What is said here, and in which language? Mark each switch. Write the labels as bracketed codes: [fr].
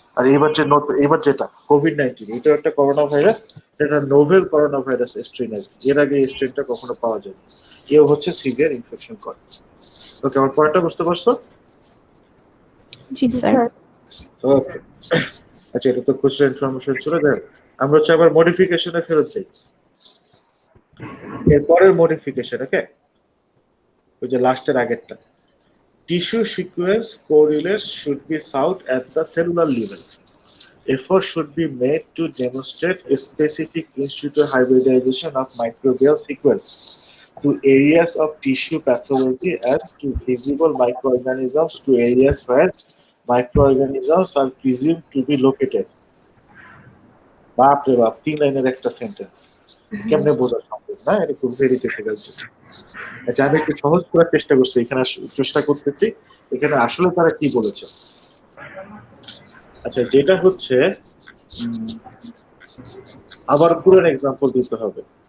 [bn] আর এবার যেটা কোভিড-19, এটাও একটা করোনা ভাইরাস, সেটা নোভেল করোনা ভাইরাস স্ট্রেন আর কি। এর আগে এই স্ট্রেনটা কখনো পাওয়া যায়নি। এও হচ্ছে সিভিয়ার ইনফেকশন করে। ওকে, আমার পয়েন্টটা বুঝতে পারছো? জি স্যার। ওকে, আচ্ছা, এটা তো খুচরা ইনফরমেশন ছিল। আমরা হচ্ছে আবার মডিফিকেশনে ফেরত যাই। এরপরের মডিফিকেশন, ওকে, ওই যে লাস্টের আগেরটা, [en] tissue sequence correlates should be sought at the cellular level. Effort should be made to demonstrate a specific in situ hybridization of microbial sequence to areas of tissue pathology and to visible microorganisms to areas where microorganisms are presumed to be located. [bn] বাপরে বাপ, 3 লাইনের একটা sentence, কেমনে বোঝা সম্ভব না? এটা খুব ভেরি ডিফিকাল্ট। আচ্ছা, আমি একটু সহজ করার চেষ্টা করতেছি এখানে আসলে তারা কি বলেছে। আচ্ছা, যেটা হচ্ছে আবার পুরো এক্সাম্পল দিতে হবে।